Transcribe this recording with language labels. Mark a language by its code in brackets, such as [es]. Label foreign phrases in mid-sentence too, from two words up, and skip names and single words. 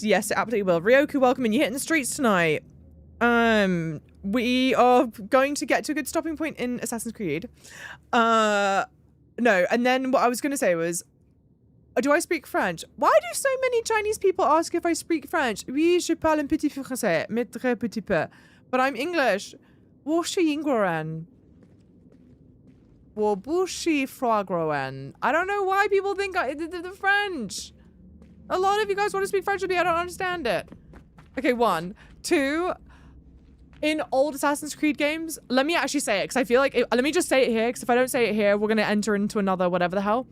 [en] Yes, it absolutely will. Ryoku, welcome in. You're hitting the streets tonight. We are going to get to a good stopping point in Assassin's Creed. No, and then what I was going to say was, do I speak French? Why do so many Chinese people ask if I speak French? [fr] Oui, je parle un petit français, mais très petit peu. [en] But I'm English. [zh] 我是英国人. 我不是法国人. [en] I don't know why people think the French. A lot of you guys want to speak French with me. I don't understand it. Okay, 1. 2. In old Assassin's Creed games, let me actually say it, because I feel like, let me just say it here, because if I don't say it here, we're going to enter into another whatever the hell.